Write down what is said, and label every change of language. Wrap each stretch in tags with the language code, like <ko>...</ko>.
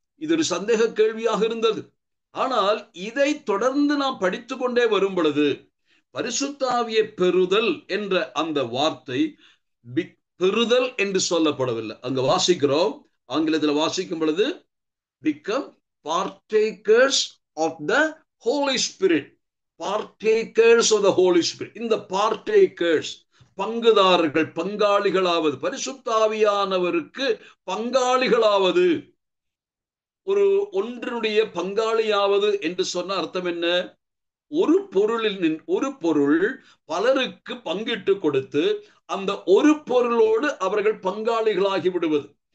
<ta>இது ஒரு சந்தேக கேள்வியாக இருந்தது. ஆனால் இதை தொடர்ந்து நாம் படித்து கொண்டே வரும் பொழுது பரிசுத்த ஆவியை பெறுதல் என்ற அந்த வார்த்தை பெறுதல் என்று சொல்லப்படவில்லை. அங்க வாசிக்கிறோம், ஆங்கிலத்தில் வாசிக்கும் பொழுது</ta> <en>become partakers of the Holy Spirit. Partakers of the Holy Spirit.</en> <ta>இந்த</ta> <en>partakers</en> <ta>பங்குதாரர்கள், பங்காளிகளாவது, பரிசுத்த ஆவியானவருக்கு பங்காளிகளாவது. ஒரு ஒன்றினுடைய பங்காளியாவது என்று சொன்ன அர்த்தம் என்ன? ஒரு பொருள் பலருக்கு பங்கிட்டு கொடுத்து அந்த ஒரு பொருளோடு அவர்கள் பங்காளிகளாகி விடுவது.</ta>